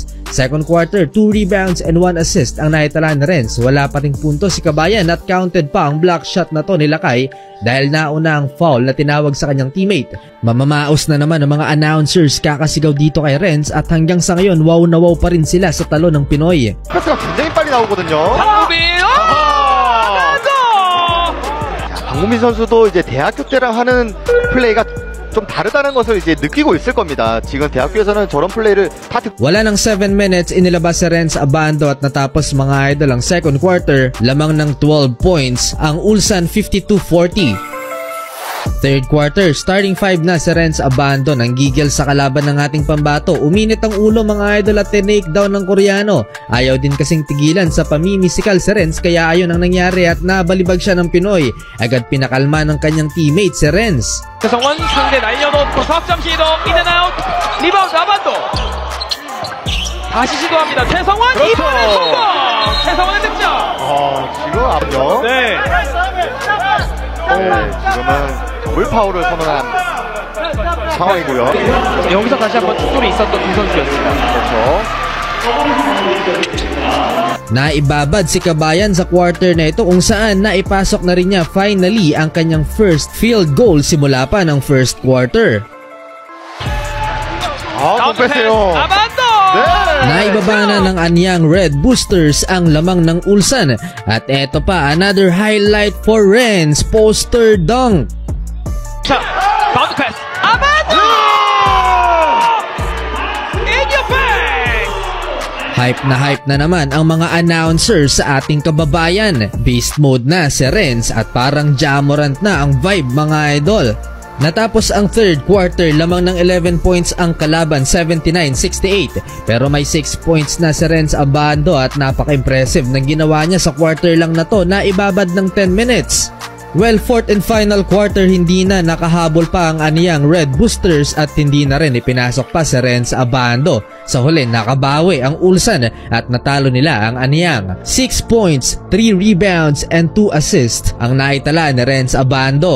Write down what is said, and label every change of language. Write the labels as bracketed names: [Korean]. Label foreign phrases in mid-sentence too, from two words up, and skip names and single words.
[English] Second quarter, 2 rebounds and 1 assist [Filipino] ang naitala ni Renz. Wala pa ring punto si Kabayan at counted pa ang [English] block shot [Filipino] na to ni Lakay dahil nauna ang foul na tinawag sa kanyang teammate. Mamamaos na naman ang mga announcers kakasigaw dito kay Renz at hanggang sa ngayon wow na wow pa rin sila sa talo ng Pinoy. [Korean] 패스가 굉장히 빨리 나오거든요. 박무민 선수도 이제 대학교 때랑 하는 플레이가 좀 다르다는 것을 이제 느끼고 있을 겁니다. 지금 대학교에서는 저런 플레이를 다 [Filipino] Wala ng 7 minutes inilabas si Renz Abando at natapos mga idol ang [English] second quarter, [Filipino] lamang ng 12 points ang Ulsan 52-40. [English] Third quarter, [Filipino] starting 5 na si Renz Abando nang gigil sa kalaban ng ating pambato. Uminit ang ulo mga idol at tinake down ng Koreano. Ayaw din kasing tigilan sa pamimisikal si Renz kaya ayon ang nangyari at nabalibag siya ng Pinoy. Agad pinakalma ng kanyang teammate si Renz. [Korean] 최성원 상대 날려놓고 석점 시도 인앤아웃 리바운드 아반도 다시 시도합니다. 최성원 이번에 성공! 최성원의 득점! 지금 앞요. 네. 지금은 더블 파울을 선언한 상황이고요. 여기서 다시 한번 충돌이 있었던 두 선수였습니다. 그렇죠. [Filipino] Naibabad si Kabayan sa quarter na ito kung saan naipasok na rin niya finally ang kanyang [English] first field goal [Filipino] simula pa ng [English] first quarter. [Korean] 못 뺐어요. 아반도! [Filipino] Naibaba na ng Anyang Red Boosters ang lamang ng Ulsan. At eto pa, [English] another highlight for Renz, poster dunk. [Korean] 자, 바운드 패스. 아반도! [English] In your face! [Filipino] Hype na naman ang mga announcers sa ating kababayan. [English] Beast mode [Filipino] na si Renz at parang Jamorant na ang vibe mga idol. Natapos ang [English] third quarter, [Filipino] lamang ng 11 points ang kalaban, 79-68. Pero may 6 points na si Renz Abando at napaka-impressive ng ginawa niya sa quarter lang na to na ibabad ng 10 minutes. [English] Well, fourth and final quarter, [Filipino] hindi na nakahabol pa ang Anyang Red Boosters at hindi na rin ipinasok pa si Renz Abando. Sa huli, nakabawi ang Ulsan at natalo nila ang Anyang. [English] 6 points, 3 rebounds and 2 assists [Filipino] ang naitala ni Renz Abando.